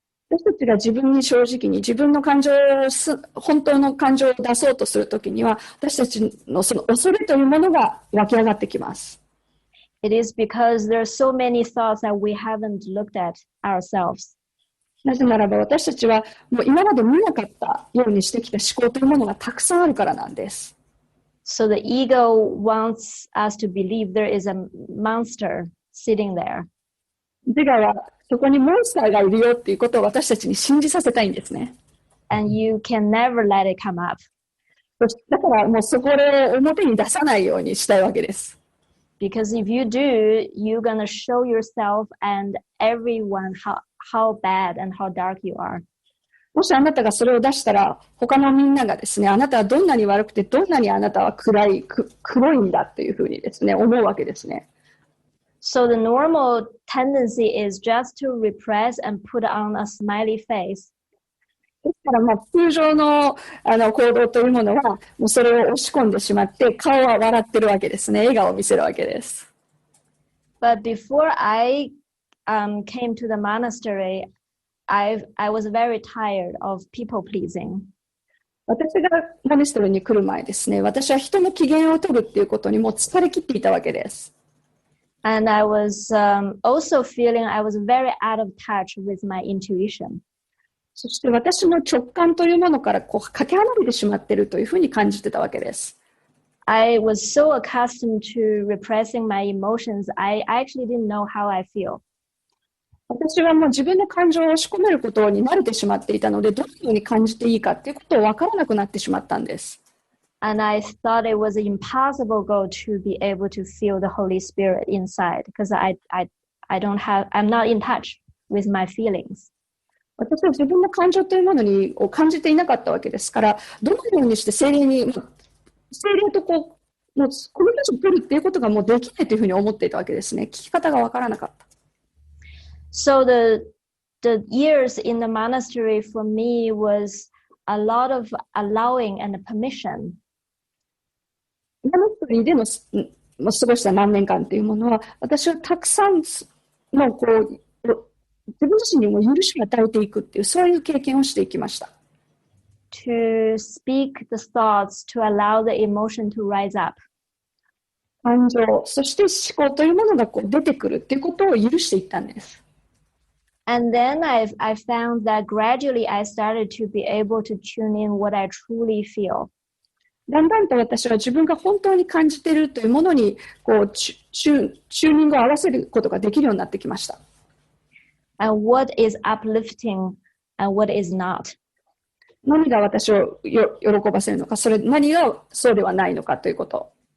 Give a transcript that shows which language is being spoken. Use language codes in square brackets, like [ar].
[ja] 私たちが自分に正直に自分の感情を本当の感情を出そうとするときには、私たちのその恐れというものが湧き上がってきます。 [en] It is because there are so many thoughts that we haven't looked at ourselves. [ja] なぜならば私たちはもう今まで見なかったようにしてきた思考というものがたくさんあるからなんです。 [en] So the ego wants us to believe there is a monster sitting there. [ja] 自我はそこにモンスターがいるよっていうことを私たちに信じさせたいんですね。 [en] And you can never let it come up. [ja] だからもうそこで表に出さないようにしたいわけです。 [en] Because if you do, you're gonna show yourself and everyone how bad and how dark you are. [ja] もしあなたがそれを出したら、他のみんながですね、あなたはどんなに悪くて、どんなにあなたは黒いんだというふうにですね、思うわけですね。 [en] So the normal tendency is just to repress and put on a smiley face. [ja] ですから通常の行動というものは、もうそれを押し込んでしまって、顔は笑ってるわけですね。笑顔を見せるわけです。 [en] But before I came to the monastery, I was very tired of people pleasing. [ja] 私がモナストリーに来る前ですね、私は人の機嫌を取るっていうことにもう疲れ切っていたわけです。 [en] And I was also feeling I was very out of touch with my intuition. [ja] そして私の直感というものからかけ離れてしまっているというふうに感じてたわけです。 [en] I was so accustomed to repressing my emotions, I actually didn't know how I feel. [ja] 私はもう自分の感情を押し込めることに慣れてしまっていたので、どのように感じていいかということを分からなくなってしまったんです。 [en] And I thought it was an impossible goal to be able to feel the Holy Spirit inside because I'm not in touch with my feelings. [ja] 私は自分の感情というものを感じていなかったわけですから、どのようにして聖霊ともうコミュニケーションを取るっていうことがもうできないというふうに思っていたわけですね。聞き方が分からなかった。 [en] So the years in the monastery for me was a lot of allowing and permission. [ja] モナストリーでの過ごした何年間というものは、私はたくさんの自分自身にも許しを与えていくっていう、そういう経験をしていきました。 [en] To speak the thoughts, to allow the emotion to rise up. [ja] 感情、そして思考というものが出てくるっていうことを許していったんです。 [en] And then I found that gradually I started to be able to tune in what I truly feel. [ja] だんだんと私は自分が本当に感じているというものにチューニングを合わせることができるようになってきました。 [en] and what is uplifting and what is not. [ja] 何が私を喜ばせるのか、何がそうではないのかということ。